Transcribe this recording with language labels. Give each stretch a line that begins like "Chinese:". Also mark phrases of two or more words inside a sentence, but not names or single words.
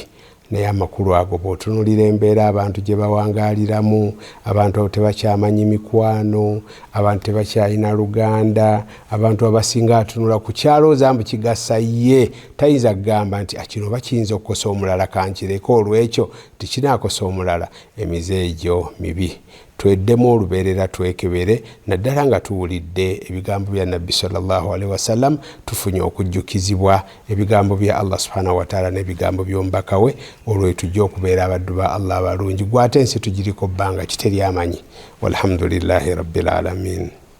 Ganda: Naye amakulu ago bw'otunuulira embeera abantu gye bawangaaliramu, abantu tebakyamanyi mikwano, abantu tebakyalina luganda, abantu abasinga atunula ku kyalooza mbu kigasa ye, tayinza kugamba nti kino oba kiyinza okukosa omulala kankireko olw'ekyo tikinaakosa omulala. Emize egyo mibi. tweddemu olubeerera twekebere naddala nga tuwulidde ebigambo bya nabbi
Arabic: صلى الله عليه وسلم
Ganda: tufunye okujjukizibwa ebigambo bya Allah
Arabic: سبحانه وتعالى
Ganda: n'ebigambo by'omubaka we olwo tujja okubeera abaddu ba Allah abalungi gwate ensi tugiriko bbanga kiteri amanyi
Arabic: والحمد لله رب العالمين.